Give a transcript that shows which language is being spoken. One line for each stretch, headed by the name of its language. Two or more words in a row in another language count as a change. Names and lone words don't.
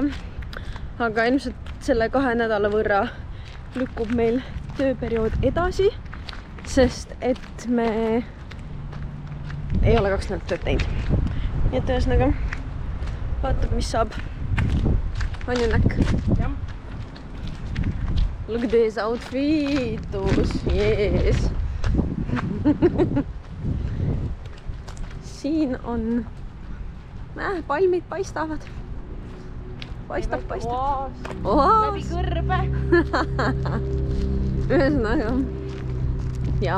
Estonian: Aga ilmselt selle 2 nädala võrra lükkub meil tööperiood edasi, sest et me ei ole 2 nädalat tööd teinud. Nii et ühesõnaga vaatab, mis saab. On ju näkk? Jah.
English: Look this outfitus. Yes.
Estonian: Siin on... palmid paistavad. Paistab. Läbi kõrbe. Ühesõnaga. Ja.